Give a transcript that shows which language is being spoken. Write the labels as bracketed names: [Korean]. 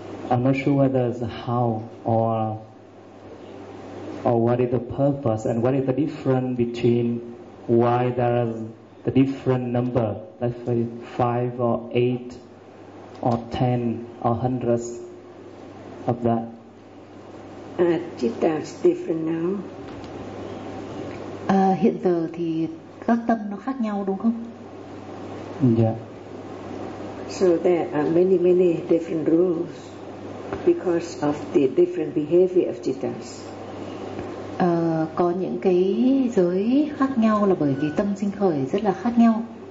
[English] I'm not sure whether it's how or what is the purpose and what is the difference between why there is the different number. Let's say five or eight. Or 10 or hundreds of that. Chitta is different now. [Vietnamese] Hiện giờ thì các tâm nó khác nhau đúng không? [English] Yeah. So there are many, many different rules because of the different behavior of chittas. [Vietnamese] Có những cái giới khác nhau là bởi vì tâm sinh khởi rất là khác nhau.